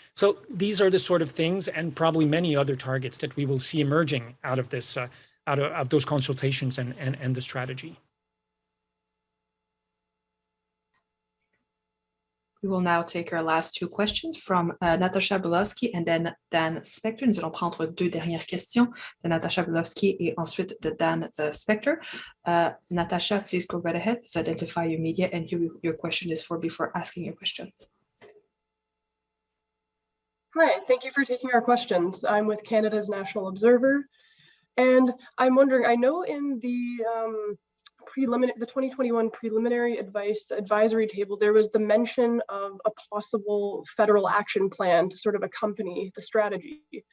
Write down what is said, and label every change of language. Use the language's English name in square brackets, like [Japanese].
[English] So these are the sort of things, and probably many other targets, that we will see emerging out of this, out of those consultations and the strategy. We will now take our last 2 questions from Natasha Belowski and then Dan Spector. [French] Nous allons prendre 2 dernières questions de Natasha Belowski et ensuite de Dan Spector. [English] Natasha, please go right ahead. Please identify your media and who your question is for before asking your question. Hi, thank you for taking our questions. I'm with Canada's National Observer, and I'm wondering, I know in the 2021 preliminary advisory table, there was the mention of a possible federal action plan to sort of accompany the strategy.